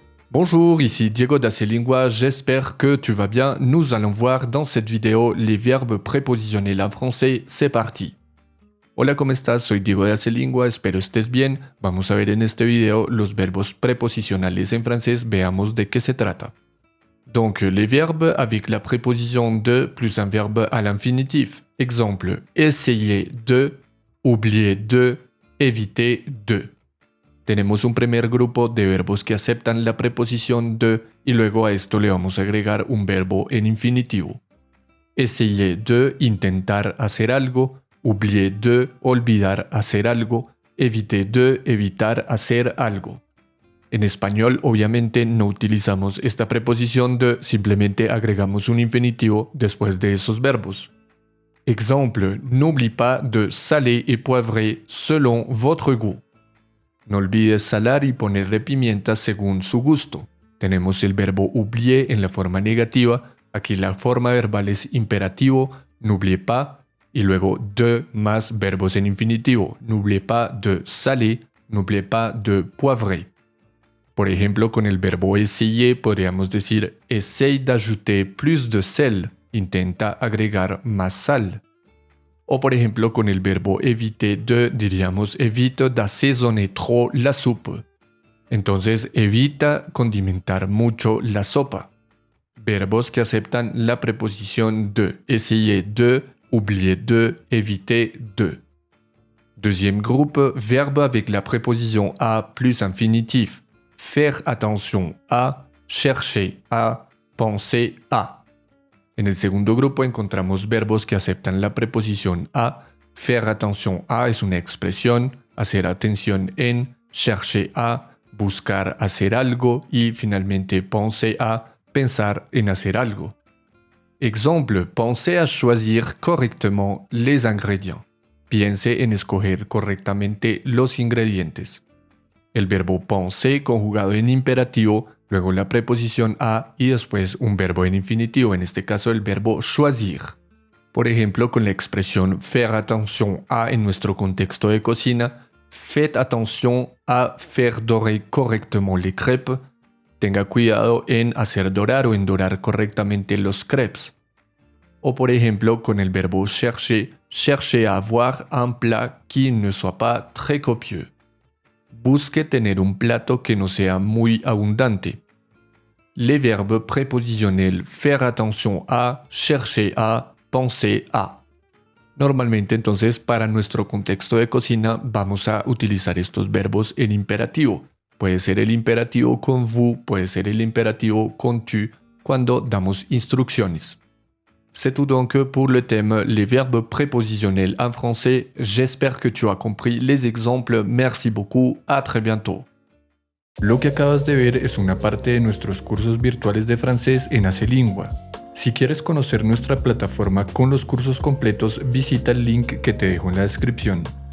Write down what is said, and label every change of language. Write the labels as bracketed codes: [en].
[fr] Bonjour, ici Diego d'Acelingua, j'espère que tu vas bien. Nous allons voir dans cette vidéo les verbes prépositionnels en français, c'est parti. [es] Hola, ¿cómo estás? Soy Diego de Acelingua, espero estés bien. Vamos a ver en este video los verbos prépositionales en francés, veamos de qué se trata. [fr] Donc, les verbes avec la préposition de plus un verbe à l'infinitif. Exemple, essayer de, oublier de, éviter de. [es] Tenemos un primer grupo de verbos que aceptan la preposición de y luego a esto le vamos a agregar un verbo en infinitivo. Essayer de, intentar hacer algo, oublier de, olvidar hacer algo, éviter de, evitar hacer algo. En español, obviamente, no utilizamos esta preposición de, simplemente agregamos un infinitivo después de esos verbos. [fr] Exemple, n'oublie pas de saler et poivrer selon votre goût. [es] No olvides salar y ponerle pimienta según su gusto. Tenemos el verbo oublier en la forma negativa. Aquí la forma verbal es imperativo, n'oubliez pas, y luego de más verbos en infinitivo. [fr] N'oubliez pas de saler, n'oubliez pas de poivrer. [es] Por ejemplo, con el verbo essayer podríamos decir [fr] essaye d'ajouter plus de sel, [es] intenta agregar más sal. O por ejemplo, con el verbo éviter de diríamos [fr] évite d'assaisonner trop la soupe. [es] Entonces, evita condimentar mucho la sopa. Verbos que aceptan la preposición de, essayer de, oublier de, éviter de. [fr] Deuxième groupe, verbe avec la préposition à plus infinitif. Faire attention à, chercher à, penser à. [es] En el segundo grupo encontramos verbos que aceptan la preposición a. Faire attention à es una expresión, hacer atención en, chercher à, buscar hacer algo y finalmente penser à, pensar en hacer algo. [fr] Exemple, pensez à choisir correctement les ingrédients. [es] Piense en escoger correctamente los ingredientes. El verbo penser conjugado en imperativo, luego la preposición a y después un verbo en infinitivo, en este caso el verbo choisir. Por ejemplo, con la expresión faire attention à en nuestro contexto de cocina, [fr] faites attention à faire dorer correctement les crêpes. [es] Tenga cuidado en hacer dorar o en dorar correctamente los crepes. O por ejemplo, con el verbo [fr] chercher, chercher à avoir un plat qui ne soit pas très copieux. [es] Busque tener un plato que no sea muy abundante. [fr] Les verbes prépositionnels faire attention à, chercher à, penser à. [es] Normalmente entonces para nuestro contexto de cocina vamos a utilizar estos verbos en imperativo. Puede ser el imperativo con vous, puede ser el imperativo con tu cuando damos instrucciones. [fr] C'est tout donc pour le thème les verbes prépositionnels en français. J'espère que tu as compris les exemples. Merci beaucoup. À très bientôt. [es] Lo que acabas de ver es una parte de nuestros cursos virtuales de francés en Acelingua. Si quieres conocer nuestra plataforma con los cursos completos, visita el link que te dejo en la descripción.